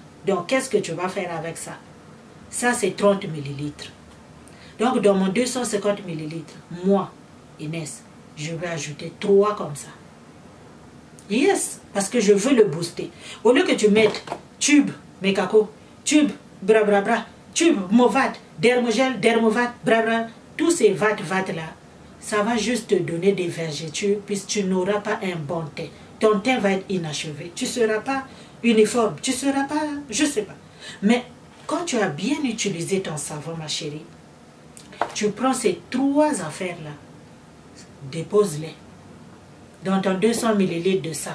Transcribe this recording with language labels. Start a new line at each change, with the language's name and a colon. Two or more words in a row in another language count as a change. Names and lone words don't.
French: Donc, qu'est-ce que tu vas faire avec ça? Ça, c'est 30 millilitres. Donc, dans mon 250 millilitres, moi, Inès, je vais ajouter 3 comme ça. Yes, parce que je veux le booster. Au lieu que tu mettes tube, Mekako, tube, bra bra bra, tube, Movat, Dermogel, Dermovat, bra bra, tous ces vat là, ça va juste te donner des vergetures puisque tu n'auras pas un bon teint. Ton teint va être inachevé. Tu ne seras pas uniforme, tu ne seras pas, je ne sais pas. Mais quand tu as bien utilisé ton savon, ma chérie, tu prends ces 3 affaires-là, dépose-les dans ton 200 ml de ça.